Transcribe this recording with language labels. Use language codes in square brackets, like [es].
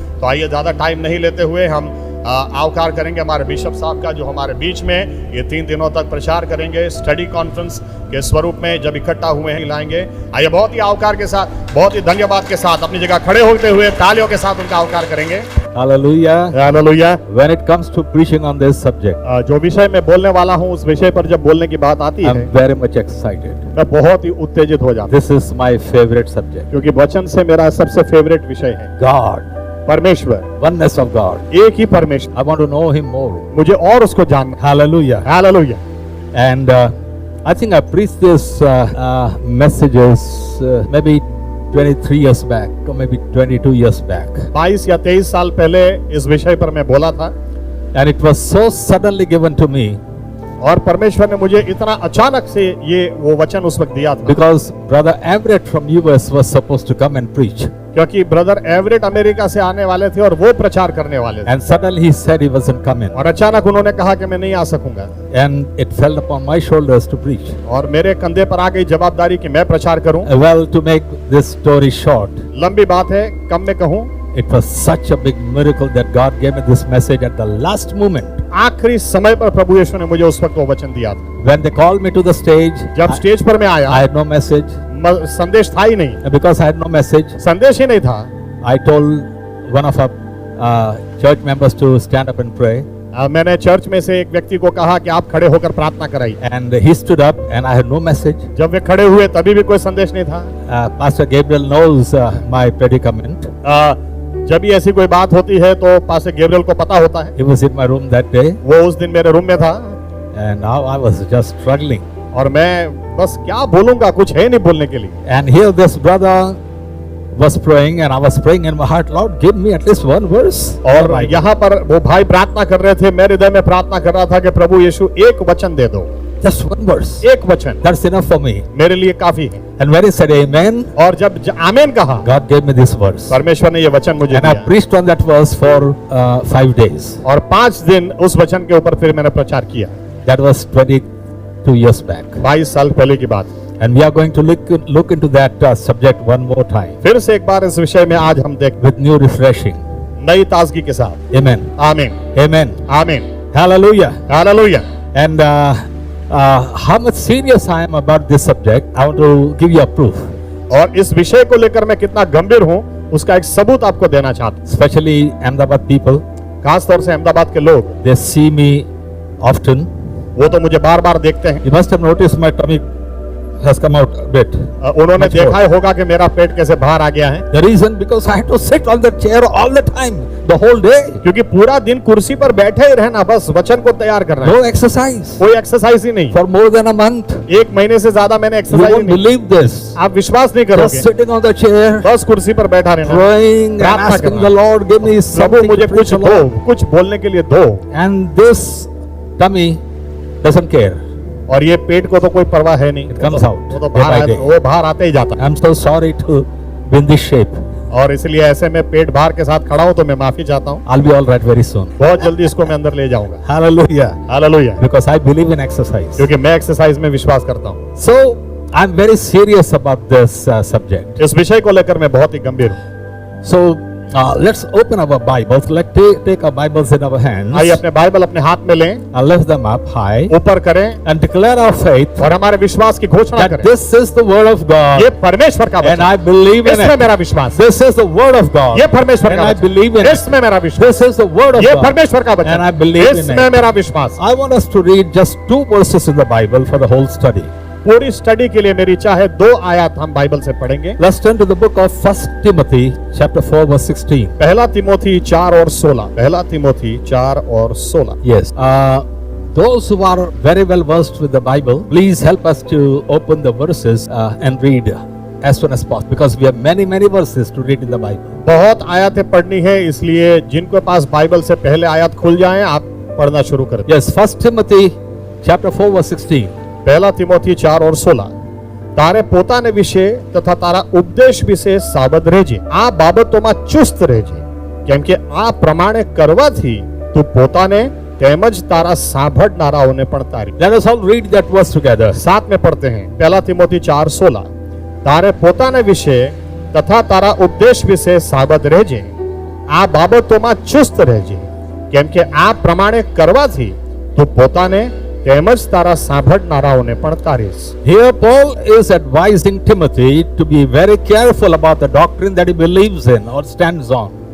[hi] तो आइए ज़्यादा टाइम नहीं लेते हुए हम आवकार करेंगे हमारे बिशप साहब का, जो हमारे बीच में ये 3 दिनों तक प्रचार करेंगे स्टडी कॉन्फ्रेंस के स्वरूप में जब इकट्ठा हुए हैं लाएंगे। आइए बहुत ही आवकार के साथ, बहुत ही धन्यवाद के साथ अपनी जगह खड़े होते हुए तालियों के साथ उनका आवकार करेंगे। [en] Hallelujah. [hi] Hallelujah. [en] When it comes to preaching on this subject, [hi] जो विषय मैं बोलने वाला हूँ उस विषय पर जब बोलने की बात आती है, [en] I'm very much excited. [hi] मैं बहुत ही उत्तेजित हो जाता हूँ, [en] This is my favorite subject. [hi] क्योंकि वचन से मेरा सबसे फेवरेट विषय है [en] God, [hi] परमेश्वर, [en] oneness of God. [hi] एक ही परमेश्वर। [en] I want to know Him more. [hi] मुझे और उसको जानना। [en] Hallelujah. [hi] Hallelujah. [en] And I think I preached this messages maybe 23 years back or maybe 22 years back. [hi] 22 या 23 साल पहले इस विषय पर मैं बोला था [en] And it was so suddenly given to me [hi] और परमेश्वर ने मुझे इतना अचानक से ये वो वचन उस वक्त दिया था, [en] because Brother Everett from US was supposed to come and preach. [hi] क्योंकि ब्रदर एवरेट अमेरिका से आने वाले थे और वो प्रचार करने वाले थे। [en] And suddenly he said he wasn't coming. [hi] और अचानक उन्होंने कहा कि मैं नहीं आ सकूंगा [en] And it fell upon my shoulders to preach. [hi] और मेरे कंधे पर आ गई जवाबदारी कि मैं प्रचार करूं। [en] Well, to make this story short, [hi] लंबी बात है, कम में कहूं, [en] it was such a big miracle that God gave me this message at the last moment. [hi] आखिरी समय पर प्रभु यीशु ने मुझे उस वक्त वो वचन दिया था। [en] When they called me to the stage, [hi] जब स्टेज पर मैं आया, [en] I had no message. [hi] संदेश था ही नहीं। [en] Because I had no message, [hi] संदेश ही नहीं था। [en] I told one of our church members to stand up and pray. [hi] मैंने चर्च में से एक व्यक्ति को कहा कि आप खड़े होकर प्रार्थना कराइए। [en] And he stood up and I had no message. [hi] जब वे खड़े हुए तभी भी कोई संदेश नहीं था। [en] Pastor Gabriel knows my predicament. [hi] जब भी ऐसी कोई बात होती है तो पास्टर गैब्रियल को पता होता है। [en] He was in my room that day. [hi] वो उस दिन मेरे रूम में था [en] And now I was just struggling. [hi] और मैं बस क्या बोलूंगा, कुछ है नहीं बोलने के लिए। [en] And here this brother was praying and I was praying in my heart, Lord, give me at least one verse. [hi] और यहाँ पर वो भाई प्रार्थना कर रहे थे, मैं हृदय में प्रार्थना कर रहा था कि प्रभु यीशु एक वचन दे दो, [en] Just one verse. [hi] एक वचन, [en] That's enough for me. [hi] मेरे लिए काफी है। [en] And when he said amen, [hi] और जब आमीन कहा, [en] God gave me this verse. [hi] परमेश्वर ने ये वचन मुझे [en] And I [hi] दिया [en] preached on that verse for 5 days. [hi] और 5 दिन उस वचन के ऊपर फिर मैंने प्रचार किया। [en] That was 22 years back. [hi] 22 साल पहले की बात। [en] And we are going to look into that subject one more time [hi] फिर से एक बार इस विषय में आज हम देख [en] with new refreshing. [hi] नई ताजगी के साथ। [en] Amen. [hi] आमीन [en] Amen. [hi] आमीन। [en] Hallelujah. [hi] Hallelujah. [en] And how much serious I am about this subject, I want to give you a proof. [hi] और इस विषय को लेकर मैं कितना गंभीर हूँ उसका एक सबूत आपको देना चाहता हूँ। [en] Especially Ahmedabad people, [hi] खास तौर से अहमदाबाद के लोग, [en] they see me often. [hi] वो तो मुझे बार बार देखते हैं। [en] You must have noticed my tummy has come out a bit. [hi] उन्होंने [en] Much [hi] देखा [en] more. [hi] ही होगा कि मेरा पेट कैसे बाहर आ गया है, [en] The reason because I had to sit on the chair all the time, the whole day. [hi] क्योंकि पूरा दिन कुर्सी पर बैठे ही रहना, बस वचन को तैयार करना है, [en] No exercise [hi] कोई एक्सरसाइज ही नहीं। [en] for more than a month. [hi] 1 महीने से ज्यादा मैंने [en] You [hi] एक्सरसाइज [en] won't [hi] नहीं। [en] believe this. [hi] आप विश्वास नहीं [en] Just [hi] करोगे, [en] sitting on the chair, [hi] बस कुर्सी पर बैठा रहना, [en] praying and [hi] प्रार्थना [en] asking [hi] करना। [en] the Lord, give me [hi] Prabhu [en] something [hi] मुझे [en] to preach [hi] कुछ [en] the [hi] दो, [en] Lord. [hi] कुछ बोलने के लिए दो। [en] And this tummy doesn't care. [hi] और ये पेट को तो कोई परवाह है नहीं, [en] It comes out [hi] वो तो [en] day by day. [hi] वो बाहर आते ही जाता है। [en] I'm so sorry to be in this shape. [hi] और इसलिए ऐसे में पेट बाहर के साथ खड़ा हूं तो मैं माफी चाहता हूं। [en] I'll be all right very soon. [hi] बहुत जल्दी इसको मैं अंदर ले जाऊंगा। [en] Hallelujah. [hi] Hallelujah. [en] Because I believe in exercise. [hi] क्योंकि मैं एक्सरसाइज में विश्वास करता हूं। [en] So I'm very serious about this subject. [hi] इस विषय को लेकर मैं बहुत ही गंभीर हूं। [en] So Let's open our Bibles. Let's take our Bibles in our hands. [hi] आइए अपने बाइबल अपने हाथ में लें, [en] Lift them up high [hi] ऊपर करें [en] and declare our faith [hi] और हमारे विश्वास की घोषणा [en] that [hi] करें। [en] this is the word of God [hi] ये परमेश्वर का [en] and [hi] वचन, [en] I believe in [hi] इसमें [en] it. [hi] मेरा विश्वास है। [en] This is the word of God [hi] ये परमेश्वर [en] and [hi] का [en] I [hi] वचन, [en] believe in it. [hi] इसमें मेरा विश्वास, [en] This is the word of [hi] ये [en] God [hi] परमेश्वर का [en] and I [hi] वचन, [en] believe in [hi] इसमें [en] it. [hi] मेरा विश्वास। [en] I want us to read just 2 verses in the Bible for the whole study. [hi] पूरी स्टडी के लिए मेरी इच्छा है 2 आयत हम बाइबल से पढ़ेंगे। [en] Let's turn to the book of 1 Timothy chapter 4 verse 16. [hi] पहला तिमोथी 4 और 16, पहला तिमोथी 4 और 16। [en] Yes. Those who are very well versed with the Bible, please help us to open the verses and read as soon as possible because we have many verses to read in the Bible. [hi] बहुत आयतें पढ़नी है, इसलिए जिनके पास Bible से पहले आयत खुल जाएं आप पढ़ना शुरू कर दें। [en] Yes, 1 Timothy chapter 4 verse 16. [hi] पहला तिमोथी 4 और 16। [gu] તારે પોતાને વિશે તથા તારા ઉપદેશ વિશે સાવધ રહેજે, આ બાબતોમાં ચુસ્ત રહેજે, કેમ કે આ પ્રમાણે કરવાથી તું પોતાને તેમજ તારા સાંભળનારાઓને પણ તારી। [en] Let us all read that verse together. [hi] साथ में पढ़ते हैं। पहला तिमोथी 4:16। [gu] તારે પોતાને વિશે તથા તારા ઉપદેશ વિશે સાવધ રહેજે, આ બાબતોમાં ચુસ્ત રહેજે, કેમ કે આ પ્રમાણે કરવાથી તું પોતાને તેમજ તારા સાંભળનારાઓને પણ તારીશ। [en] Here Paul is advising Timothy to be very careful about the doctrine that he believes in or stands on.